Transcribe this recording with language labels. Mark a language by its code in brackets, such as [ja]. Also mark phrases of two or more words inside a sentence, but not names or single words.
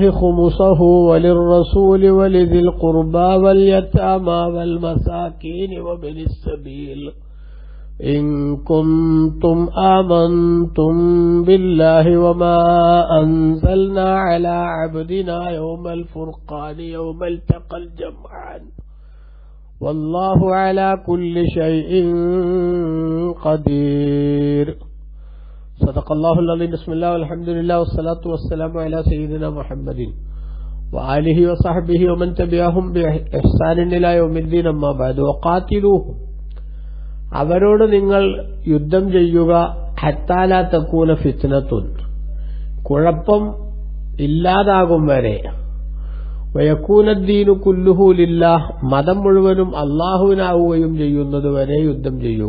[ar] خمسه وللرسول ولذي القربى واليتامى والمساكين وابن السبيل إن كنتم آمنتم بالله وما أنزلنا على عبدنا يوم الفرقان يوم التقى الجمعان والله على كل شيء قدير. صدق الله العظيم. بسم الله والحمد لله والصلاة والسلام على سيدنا محمد وآله وصحبه ومن تبعهم بإحسان إلى يوم الدين. أما بعد. وقاتلوهم, [ml] അവരോട് നിങ്ങൾ യുദ്ധം ചെയ്യുക. [ar] حتى لا تكون فتنةٌ, [ml] കുഴപ്പം ഇല്ലാതാകും വരെ. [ar] ويكون الدين كله لله, [ml] മതം മുഴുവനും അല്ലാഹുവിനാവുകയും ചെയ്യുന്നത് വരെ യുദ്ധം ചെയ്യുക.